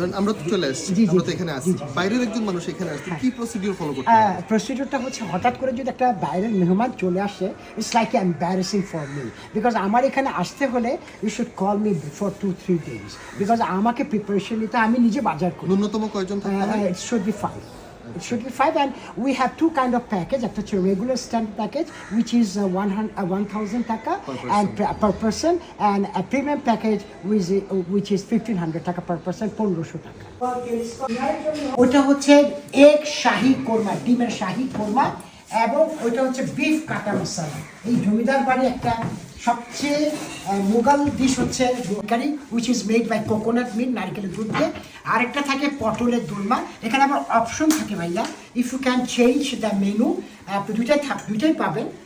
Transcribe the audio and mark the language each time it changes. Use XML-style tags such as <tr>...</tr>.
<bn>আমরা তো চলে আসছি, আমরা তো এখানে আসছি, বাইরের একজন মানুষ এখানে আসছে, কি প্রসিডিউর ফলো করতে হয়? প্রসিডিউরটা হচ্ছে, হঠাৎ করে যদি একটা বাইরের মেহমান চলে আসে,</bn> <en>it's like embarrassing for me,</en> <bn>because আমার এখানে আসতে হলে</bn> <en>you should call me before 2-3 days,</en> <bn>because আমাকে প্রিপারেশন নিতে, আমি নিজে বাজার করি। ন্যূনতম কয়জন থাকতে হয়?</bn> <en>It should be 5. It should be 5, and we have two kind of package.</en> <bn>একটা হচ্ছে</bn> <en>regular standard package, which is 1,000 taka per person, and a premium package which is 1,500 taka per person, 1,500 taka.</en> <bn>ওটা হচ্ছে এক শাহী কোরমা, ডিমের শাহী কোরমা, এবং ওইটা হচ্ছে বিফ কাটা মশলা। এই জমিদার বাড়ি একটা সবচেয়ে মোগাল ডিশ হচ্ছে</bn> <en>curry which is made by coconut milk,</en> <bn>নারকেলের দুধ দিয়ে। আরেকটা থাকে পটলের দোলমা। এখানে আবার অপশন থাকে ভাইয়া,</bn> <en>if you can change the menu,</en> <bn>আপনি দুইটাই পাবেন।</bn>